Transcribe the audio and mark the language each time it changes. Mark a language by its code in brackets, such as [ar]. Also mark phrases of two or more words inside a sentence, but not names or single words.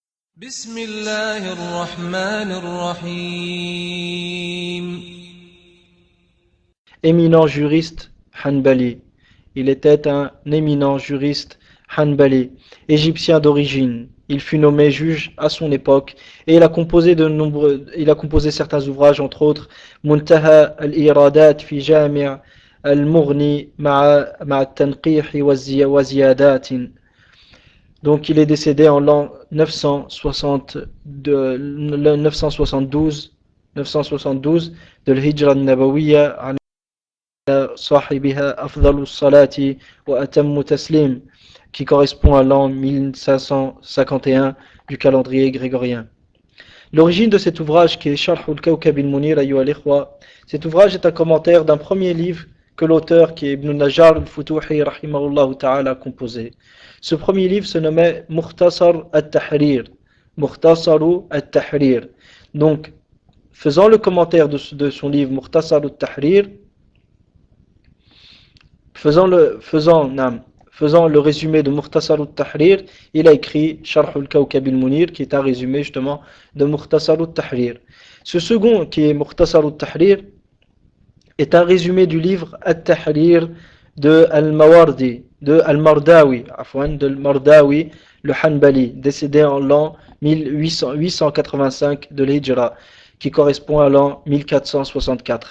[ar] بسم الله الرحمن الرحيم. [fr] Éminent juriste Hanbali. Il était un éminent juriste Hanbali, égyptien d'origine. Il fut nommé juge à son époque et il a composé certains ouvrages, entre autres Muntaha al-Iradat fi Jami' al-Mughni ma'a al-Tanqih wa Ziyadatin. Donc il est décédé en l'an 972 de l' [ar] الهجرة النبوية صاحبها أفضل الصلاة وأتم تسليم, [fr] qui correspond à l'an 1551 du calendrier grégorien. L'origine de cet ouvrage, qui est Sharh al-Kawkab al-Munir, cet ouvrage est un commentaire d'un premier livre que l'auteur, qui est Ibn Najjar al-Futuhi [ar] رحمه الله تعالى, [fr] a composé. Ce premier livre se nommait Mukhtasar al-Tahrir. Mukhtasaru al-Tahrir. Donc, faisant le commentaire de son livre Mukhtasar al-Tahrir, faisant le résumé de Mukhtasar al-Tahrir, il a écrit Sharh al-Kawkab al-Munir, qui est un résumé justement de Mukhtasar al-Tahrir. Ce second, qui est Mukhtasar al-Tahrir, est un résumé du livre Al-Tahrir de Al-Mawardi, de Al-Mardawi, le Hanbali, décédé en l'an 885 de l'Hijra, qui correspond à l'an 1464.